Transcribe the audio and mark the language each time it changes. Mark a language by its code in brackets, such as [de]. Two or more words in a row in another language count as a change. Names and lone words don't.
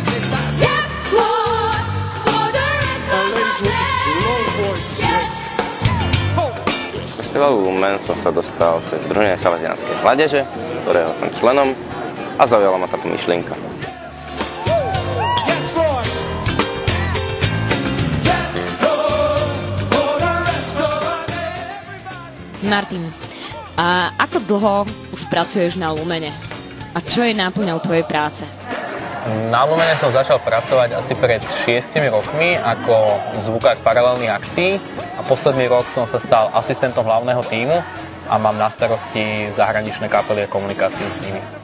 [en] Yes, Lord, for the rest of ladies with the low voices. Yes. [sk] Z festivalu Lumen som sa dostal cez Združenie Salesianskej mládeže, ktorého som členom, a zaujala ma táto myšlienka. [en] Yes, Lord. Yes, Lord, for the rest of [sk] Martin, a ako dlho už pracuješ na Lumene? A čo je náplňou tvojej práce? Na Lumene som začal pracovať asi pred 6 rokmi ako zvukár paralelných akcií a posledný rok som sa stal asistentom hlavného tímu a mám na starosti zahraničné kapely a komunikáciu s nimi.